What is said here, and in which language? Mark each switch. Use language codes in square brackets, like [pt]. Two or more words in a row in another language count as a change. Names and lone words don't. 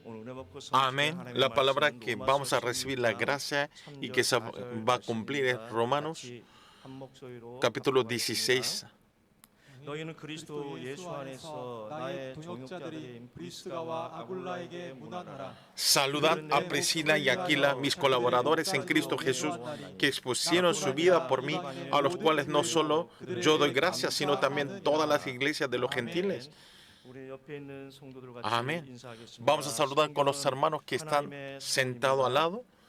[es] Amén. La palabra que vamos a recibir la gracia y que se va a cumplir es Romanos capítulo 16. [ko] 너희는 그리스도 예수 안에서 나의 동역자들인 브리스가와 아굴라에게 문안하라. [es] Saludad a Priscila y Aquila, mis colaboradores en Cristo Jesús, que expusieron su vida por mí, a los cuales no solo yo doy gracias, sino también todas las iglesias de los gentiles. Amén. Vamos a saludar con los hermanos que están sentados al lado.